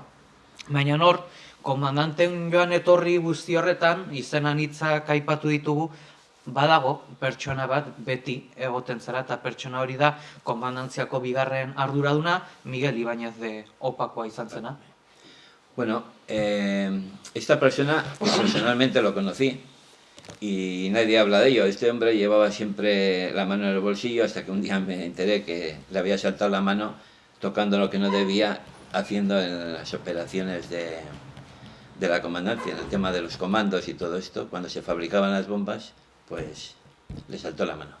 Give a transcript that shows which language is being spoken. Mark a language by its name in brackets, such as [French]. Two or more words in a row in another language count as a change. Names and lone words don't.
[Basque] Baina hor, komandanten joan etorri guzti horretan, izenan hitzak aipatu ditugu, badago pertsona bat beti egoten zara, eta pertsona hori da komandantziako bigarren arduraduna Miguel Ibáñez de Opakoa izan zena. [Spanish] Bueno, esta persona personalmente lo conocí y nadie habla de ello. Este hombre llevaba siempre la mano en el bolsillo hasta que un día me enteré que le había saltado la mano tocando lo que no debía, haciendo en las operaciones de la comandancia, en el tema de los comandos y todo esto, cuando se fabricaban las bombas, pues le saltó la mano.